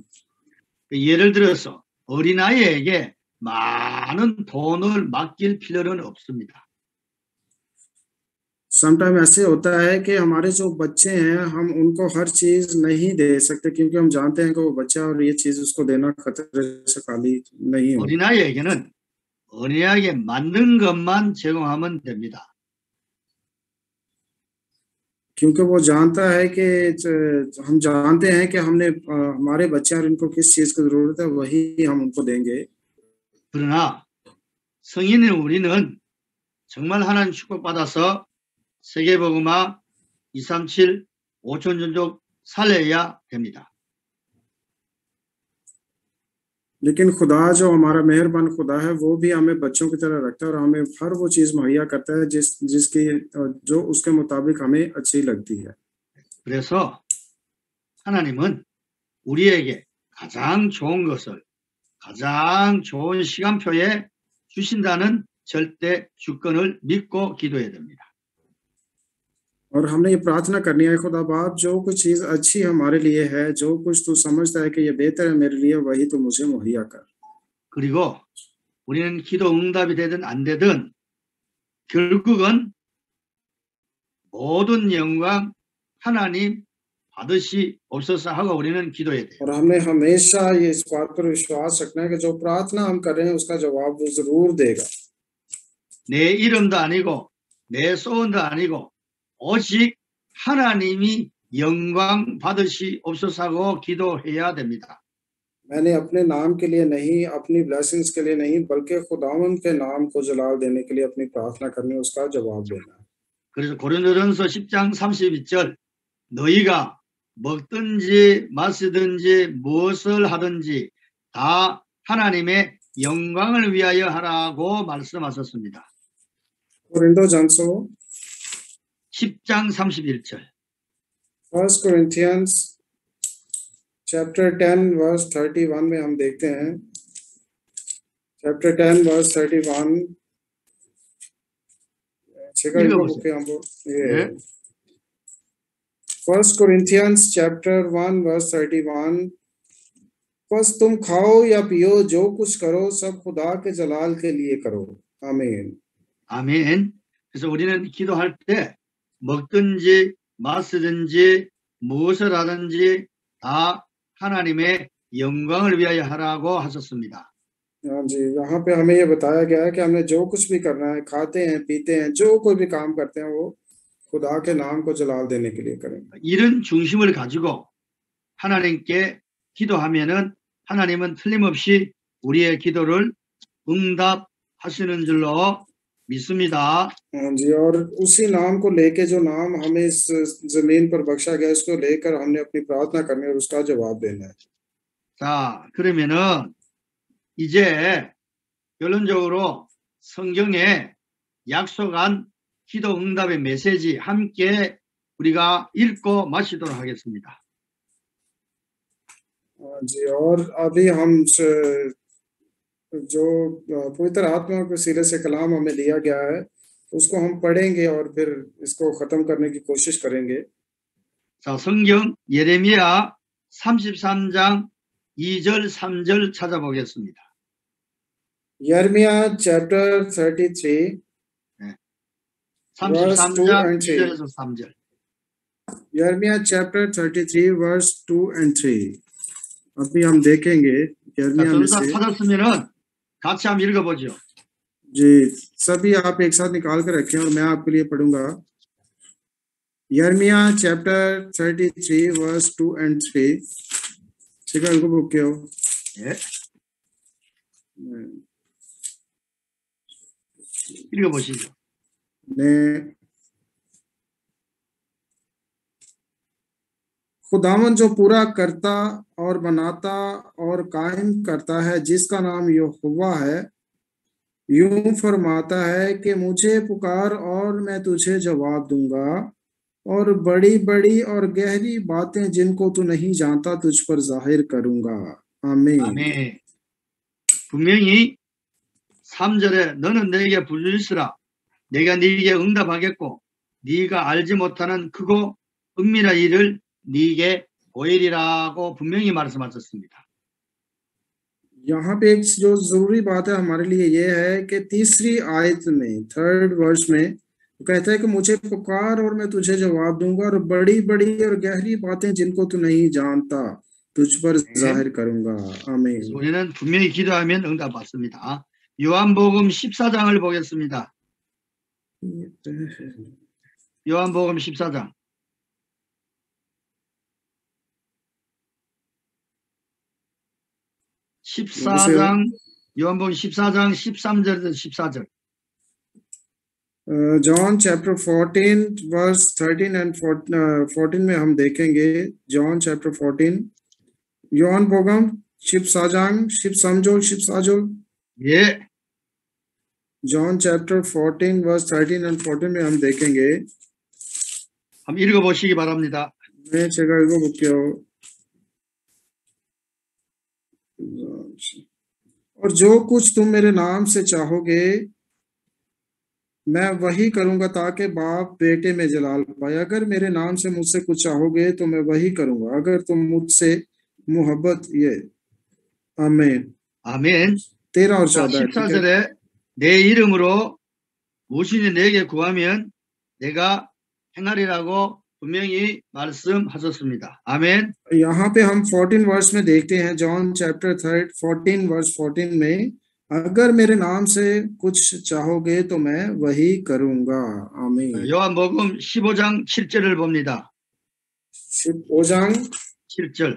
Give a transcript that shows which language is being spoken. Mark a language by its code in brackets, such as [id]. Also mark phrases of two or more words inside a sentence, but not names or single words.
[ko] 예를 들어서 어린아이에게 많은 돈을 맡길 필요는 없습니다. [hi] समटाइम ऐसे होता है कि हमारे जो बच्चे हैं हम उनको हर चीज नहीं दे सकते क्योंकि हम जानते हैं कि वो बच्चा और ये चीज उसको देना खतरे से खाली नहीं हो। [ko] 어린아이에게는 어린아이에게 맞는 것만 제공하면 됩니다. [hi] क्योंकि वो जानता है कि हम जानते हैं कि हमने हमारे बच्चे और इनको किस चीज की जरूरत है वही हम उनको देंगे। [ko] 그러나 성인인 우리는 정말 하나님 축복받아서 세계복음화 237 5천 종족 살려야 됩니다. [hi] लेकिन खुदा जो हमारा मेहरबान खुदा है वो भी हमें बच्चों की तरह रखता है और हमें हर वो चीज मुहैया करता है जिसकी जो उसके मुताबिक हमें अच्छी लगती है। [ko] 그래서 하나님은 우리에게 가장 좋은 것을 가장 좋은 시간표에 주신다는 절대 주권을 믿고 기도해야 됩니다. [hi] और हमने ये प्रार्थना करनी है, खुदा बाप जो कुछ चीज अच्छी हमारे लिए है, जो कुछ तू समझता है कि ये बेहतर है मेरे लिए, वही तू मुझे मुहैया कर। [ko] 그리고 우리는 기도 응답이 되든 안 되든 결국은 모든 영광 하나님 받으시옵소서 하고 우리는 기도해야 돼요. [hi] और हमने हमेशा ये इस बात पर विश्वास रखना है कि जो प्रार्थना हम कर रहे हैं उसका जवाब वो जरूर देगा। [ko] 내 이름도 아니고 내 소원도 아니고 오직 하나님이 영광 받으시옵소서 하고 기도해야 됩니다. [hi] मैंने अपने नाम के लिए नहीं, अपनी ब्लेसिंग्स के लिए नहीं, बल्कि खुदावंद के नाम को जलाल देने के लिए अपनी प्रार्थना करनी, उसका जवाब देना है। [ko] 그래서 고린도전서 10장 32절 너희가 먹든지 마시든지 무엇을 하든지 다 하나님의 영광을 위하여 하라고 말씀하셨습니다. [hi] कोरिन्थों [ko] 10장 31절 [en] 1 Corinthians chapter 10 verse 31 [hi] में हम देखते हैं, [en] chapter 10 verse 31 [ko] 네. [en] 1 Corinthians chapter 1 verse 31 [hi] बस तुम खाओ या पियो, जो कुछ करो सब खुदा के जलाल के लिए करो। आमीन। [ko] 아멘. 그래서 우리는 기도할 때 먹든지 마시든지 무엇을 하든지 다 하나님의 영광을 위하여 하라고 하셨습니다. [hi] हाँ जी, यहाँ पे हमें ये बताया गया है कि हमने जो कुछ भी करना है, खाते हैं पीते हैं, जो कोई भी काम करते हैं वो खुदा के नाम को जलाल देने के लिए करें। [ko] 이런 중심을 가지고 하나님께 기도하면은 하나님은 틀림없이 우리의 기도를 응답하시는 줄로 믿습니다. [hi] हाँ जी, और उसी नाम को लेके, जो नाम हमें इस जमीन पर बख्शा गया, उसको लेकर हमने अपनी प्रार्थना करनी और उसका जवाब देना है। [ko] 자, 그러면은 이제 결론적으로 성경에 약속한 기도 응답의 메시지 함께 우리가 읽고 마치도록 하겠습니다. [hi] हाँ जी, और अभी हम जो पवित्र आत्मा के सिरे से कलाम हमें दिया गया है उसको हम पढ़ेंगे और फिर इसको खत्म करने की कोशिश करेंगे। [ko] 자, 성경 예레미야 33장 2절 3절 찾아보겠습니다. [en] यिर्मयाह chapter 33 verse 2 and 3. [ko] 2절에서 3절. [hi] यिर्मयाह [en] chapter 33 verse 2 and 3 [hi] अभी हम देखेंगे यिर्मयाह में [ko] 자, [hi] से। [ko] 찾았으면은 같이 한번 읽어보죠. [hi] जी, सभी आप एक साथ निकाल कर रखें और मैं आपके लिए पढ़ूंगा। [en] यिर्मयाह chapter 33 verse 2 and 3 [ko] 제가 읽어볼게요. 예. 읽어보시죠. [hi] ने खुदावन जो पूरा करता और बनाता और कायम करता है, जिसका नाम यहोवा है, यूं फरमाता है कि मुझे पुकार और मैं तुझे जवाब दूंगा, और बड़ी बड़ी और गहरी बातें जिनको तू नहीं जानता तुझ पर जाहिर करूंगा। आमीन। [ko] 아멘. 분명히 3절에 너는 내게 부르짖으라 내가 네게 응답하겠고 네가 알지 못하는 크고 은밀한 일을 네게 보이리라고 분명히 말씀하셨습니다. [hi] यहाँ पे एक जो जरूरी बात है हमारे लिए ये है कि तीसरी आयत में, [en] third verse [hi] में वो कहता है कि मुझे पुकार और मैं तुझे जवाब दूंगा, और बड़ी बड़ी और गहरी बातें जिनको तू नहीं जानता तुझ पर जाहिर करूंगा। आमीन। [ko] 우리는 분명히 기도하면 응답 받습니다. 요한복음 14장을 보겠습니다. 요한복음 14장. 요한복음 14장 13절에서 14절. [en] John chapter 14 verse 13 and 14 [hi] में हम देखेंगे। [en] John chapter 14 [ko] योहान बोगम 14장 13절 예, [en] John chapter 14 verse 13 and 14 [hi] में हम देखेंगे. [ko] 한번 읽어보시기 바랍니다. मैं 제가 읽어볼게요. [hi] और जो कुछ तुम मेरे नाम से चाहोगे मैं वही करूंगा ताकि बाप बेटे में जलाल पाए. अगर मेरे नाम से मुझसे कुछ चाहोगे तो मैं वही करूंगा अगर तुम मुझसे मोहब्बत ये. आमीन. [ko] 아멘. [hi] 13 और [ko] 자, [hi] 14. ठीक है. [ko] 14절에 내 이름으로 무엇이든지 내게 구하면 내가 행하리라고 분명히 말씀하셨습니다. 아멘. [hi] यहाँ पे हम 14 वर्स में देखते हैं. [en] John chapter 14 verse 14 [hi] में अगर मेरे नाम से कुछ चाहोगे तो मैं वही करूंगा. आमीन. [ko] 요한복음 15장 7절을 봅니다. 15장 7절.